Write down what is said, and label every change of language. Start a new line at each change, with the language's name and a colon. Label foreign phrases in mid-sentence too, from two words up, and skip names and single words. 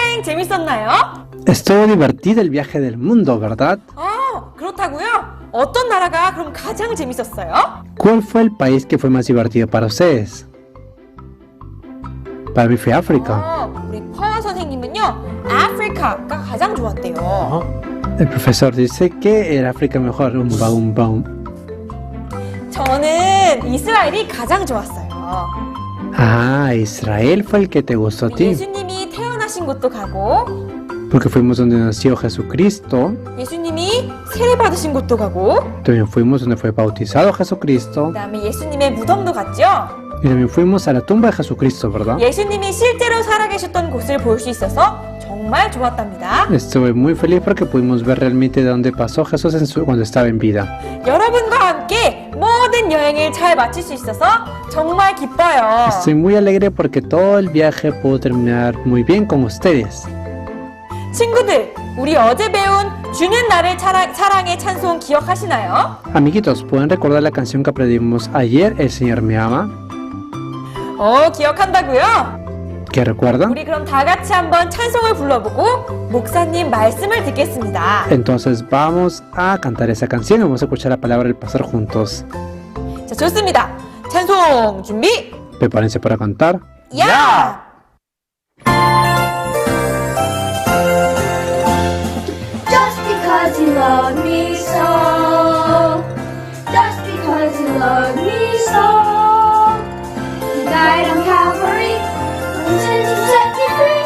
Korean: 재밌었나요?
Spanish: Estuvo divertido el viaje del mundo, ¿verdad? 그렇다고요?
Korean: 어떤 나라가 그럼 가장 재밌었어요?
Spanish: ¿Cuál fue el país que fue más divertido para ustedes? Para mí fue África.
Korean: 우리 퍼 선생님은요, 아프리카가 가장 좋았대요.
Spanish: El profesor dice que el África mejor. Un baum.
Korean: 저는 이스라엘이 가장 좋았어요.
Spanish: Ah, Israel fue el que te gustó a ti.
Korean: 예수님이 태어나신 곳도 가고,
Spanish: Porque fuimos donde nació Jesucristo.
Korean: 예수님이 세례 받으신 곳도 가고,
Spanish: También fuimos donde fue bautizado Jesucristo.
Korean: 그다음에 예수님의 무덤도 갔죠.
Spanish: Y también fuimos a la tumba de Jesucristo, ¿verdad?
Korean: 예수님이 실제로 살아계셨던 곳을 볼 수 있어서 정말 좋았답니다.
Spanish: Estuve muy feliz porque pudimos ver realmente de dónde pasó Jesús cuando estaba en vida.
Korean: 여러분과 함께 모든 여행을 잘 마칠 수 있어서 정말 기뻐요.
Spanish: Estoy muy alegre porque todo el viaje pudo terminar muy bien con ustedes.
Korean: 친구들, 우리 어제 배운 주는 나를 사랑의 찬송 기억하시나요?
Spanish: Amiguitos, ¿pueden recordar la canción que aprendimos ayer, El Señor me ama?
Korean: 기억한다고요?
Spanish: ¿Qué recuerdan?
Korean: 우리 그럼 다 같이 한번 찬송을 불러보고 목사님 말씀을 듣겠습니다.
Spanish: Entonces vamos a cantar esa canción y vamos a escuchar la palabra del pastor juntos.
Korean: 자, 좋습니다. 찬송 준비.
Spanish: Prepárense para cantar.
Korean: 야!
English: Just because you love me so, just because you love me so, you died on Calvary, and to set me free.